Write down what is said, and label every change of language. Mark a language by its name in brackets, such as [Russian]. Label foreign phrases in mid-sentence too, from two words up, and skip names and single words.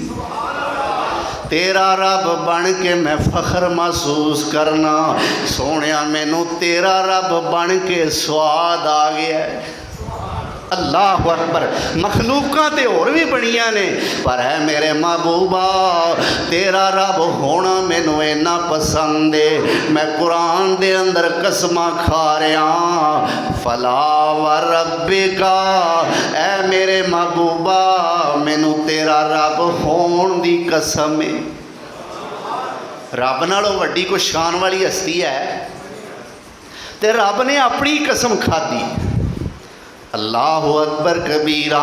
[Punjabi] تیرا رب بن کے میں فخر محسوس کرنا سونے مینوں تیرا رب بن کے سواد آ گیا. [Arabic] الله أكبر. [Punjabi] مخلوقاں تو ہور بھی بنیاں نے پر ہے میرے محبوبا تیرا رب ہونا مینوں انا پسند ہے. میں قرآن دے اندر قسماں کھا رہا [Arabic] فلا وربك [Punjabi] اے میرے محبوبا مینوں تیرا رب ہون دی قسم ہے. رب نالوں وڈی کوئی شان والی ہستی ہے تے رب نے اپنی قسم کھادی. [Arabic] الله أكبر كبيرا.